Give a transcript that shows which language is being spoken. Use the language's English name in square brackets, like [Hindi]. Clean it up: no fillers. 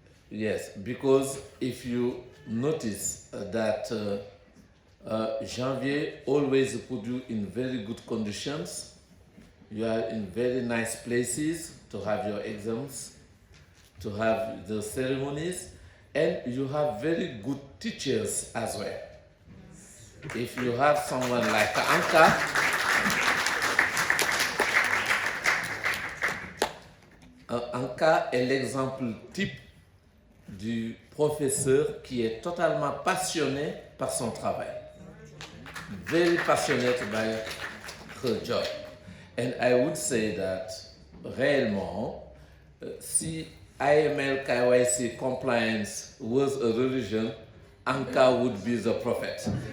[English] Yes, because if you notice that Janvier always put you in very good conditions. You are in very nice places to have your exams, to have the ceremonies, and you have very good teachers as well. If you have someone like Anka, [French] Anka est l'exemple type du professeur qui est totalement passionné par son travail. [English] Very passionate by her job. And I would say that [French] réellement, si [English] AML KYC compliance was a religion, Anka would be the prophet.